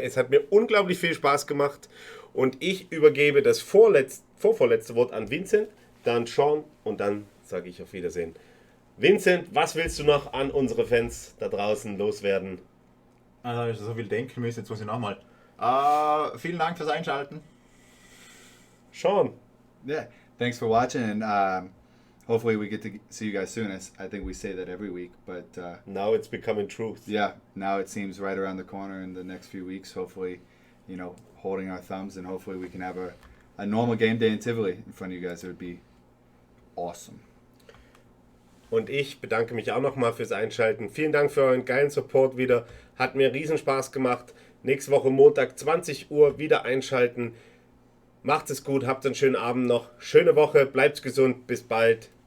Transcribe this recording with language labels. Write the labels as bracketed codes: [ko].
[de] Es hat mir unglaublich viel Spaß gemacht. Und ich übergebe das vorvorletzte Wort an Vincent, dann Sean und dann sage ich auf Wiedersehen. Vincent, was willst du noch an unsere Fans da draußen loswerden? Also, ich so viel denken müssen, jetzt muss ich nochmal. Vielen Dank fürs Einschalten. Sean. [en] Yeah. Thanks for watching, and hopefully we get to see you guys soon. I think we say that every week, but Now it's becoming truth. yeah, now it seems right around the corner in the next few weeks. Hopefully, holding our thumbs, and hopefully we can have a normal game day in Tivoli in front of you guys. It would be awesome. [de] Und ich bedanke mich auch nochmal fürs Einschalten. Vielen Dank für euren geilen Support wieder. Hat mir riesen Spaß gemacht. Nächste Woche Montag 20 Uhr wieder einschalten. Macht es gut, habt einen schönen Abend noch. Schöne Woche, bleibt gesund, bis bald.